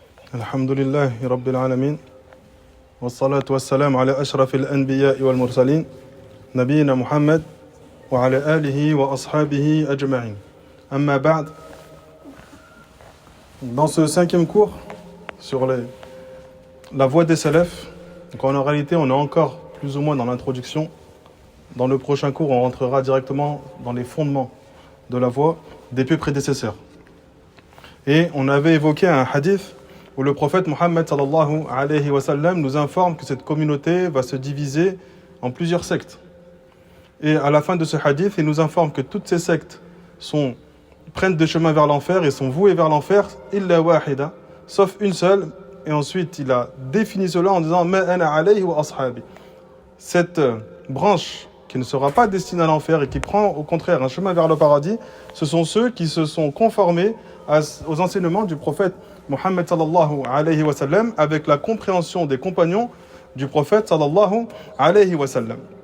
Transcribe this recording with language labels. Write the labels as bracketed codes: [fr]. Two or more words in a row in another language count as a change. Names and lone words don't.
[ar] الحمد لله رب العالمين والصلاة والسلام على أشرف الأنبياء والمرسلين نبينا محمد وعلى آله وأصحابه أجمعين أما بعد. [fr] Dans ce cinquième cours sur la voie des salafs, donc en réalité on est encore plus ou moins dans l'introduction. Dans le prochain cours on rentrera directement dans les fondements de la voie des pieux prédécesseurs. Et on avait évoqué un hadith où le prophète Mohammed [ar] صلى الله عليه وسلم [fr] nous informe que cette communauté va se diviser en plusieurs sectes. Et à la fin de ce hadith, il nous informe que toutes ces sectes prennent des chemins vers l'enfer et sont vouées vers l'enfer, [ar] إلا واحدة, [fr] sauf une seule. Et ensuite, il a défini cela en disant [ar] ما أنا عليه وأصحابي. [fr] Cette branche qui ne sera pas destinée à l'enfer et qui prend au contraire un chemin vers le paradis, ce sont ceux qui se sont conformés aux enseignements du prophète Mohammed [ar] صلى الله عليه وسلم [fr] avec la compréhension des compagnons du prophète [ar] صلى الله عليه وسلم.